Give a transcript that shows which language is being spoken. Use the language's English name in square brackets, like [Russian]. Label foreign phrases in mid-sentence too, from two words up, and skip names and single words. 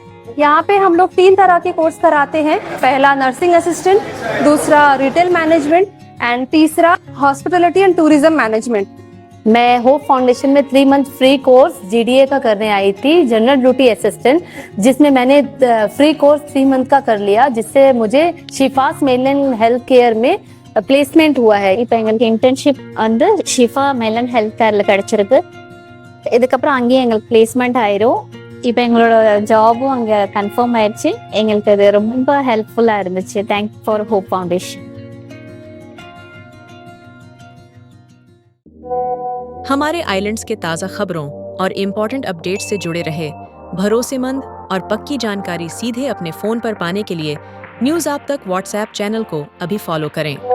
[Hindi] यहाँ पे हम लोग 3 तरह के कोर्स कराते हैं। पहला [English] nursing assistant, [Hindi] दूसरा [English] retail management [Hindi] एंड तीसरा [English] hospitality and tourism management. [Hindi] मैं होप फाउंडेशन में 3 [English] month free course [Hindi] जीडीए का करने आई थी, [English] general duty assistant, [Hindi] जिसमें मैंने [English] free course [Hindi] 3 मंथ का कर लिया, जिससे मुझे शिफास मेलन हेल्थ केयर में பிளேஸ்மெண்ட் हुआ है. [Tamil] இப்போ எங்களுக்கு இன்டர்ன்ஷிப் வந்து ஷிஃபா மெலன் ஹெல்த் கேர்ல கிடைச்சிருக்கு. இதுக்கப்புறம் அங்கேயே எங்களுக்கு பிளேஸ்மெண்ட் ஆயிரும். இப்போ எங்களோட ஜாபும் அங்கே கன்ஃபார்ம் ஆயிடுச்சு. எங்களுக்கு அது ரொம்ப ஹெல்ப்ஃபுல்லாக இருந்துச்சு. [English] thank for Hope Foundation. [Hindi] हमारे आइलैंड्स के ताज़ा खबरों और [English] important update [Hindi] से जुड़े रहे भरोसेमंद और पक्की जानकारी सीधे अपने फ़ोन पर पाने के लिए न्यूज़ आप तक व्हाट्सएप चैनल को अभी फॉलो करें।